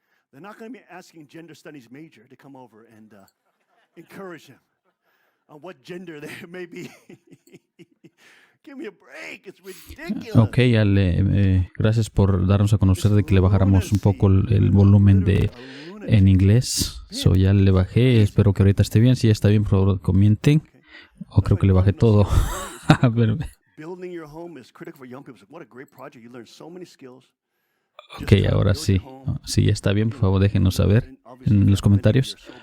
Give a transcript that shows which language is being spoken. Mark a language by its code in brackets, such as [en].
[en] They're not going to be asking gender studies major to come over and encourage him on what gender they may be. Give me a break, it's ridiculous. [es] Ok, gracias por darnos a conocer de que le bajáramos un poco el volumen en inglés. Ya le bajé, espero que ahorita esté bien. Si ya está bien, por favor, comenten. Creo que le bajé todo. A ver. [en] Building your home is critical for young people. What a great project. You learn so many skills. [es] Ok, ahora sí. Si ya está bien, por favor, déjenos saber en los comentarios.